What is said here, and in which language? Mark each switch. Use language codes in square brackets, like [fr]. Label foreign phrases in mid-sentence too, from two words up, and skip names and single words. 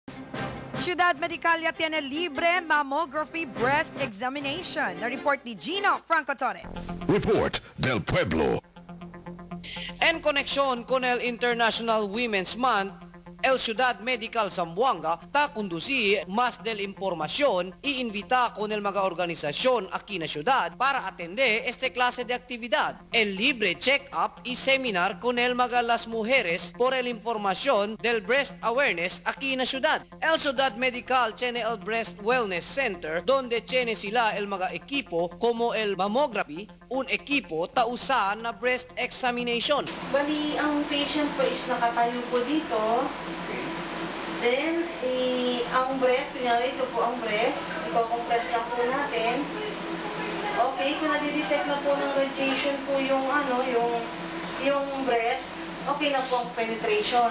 [cbk] Ciudad Medicalia tiene libre [en] mammography breast examination. [cbk] Na-report ni Gino Franco Torres. Report del Pueblo. En koneksyon con el International Women's Month, el Ciudad Medical Zamboanga ta conduci mas del impormasyon iinvita con el mga organisasyon aquí na ciudad para atende este clase de actividad. El libre check-up y seminar con el mga las mujeres por el información del [en] breast awareness [cbk] aquí na ciudad. El Ciudad Medical tiene el Breast Wellness Center donde tiene sila el mga equipo como el mammography, un equipo ta usa na [en] breast examination. [tl] Bali, ang patient po is nakatayo po dito. Then, ang breast, kunyari ito po ang breast. Iko-compress lang po natin. Okay, kung nadidetect na po ng radiation po yung yung breast, okay na po ang penetration.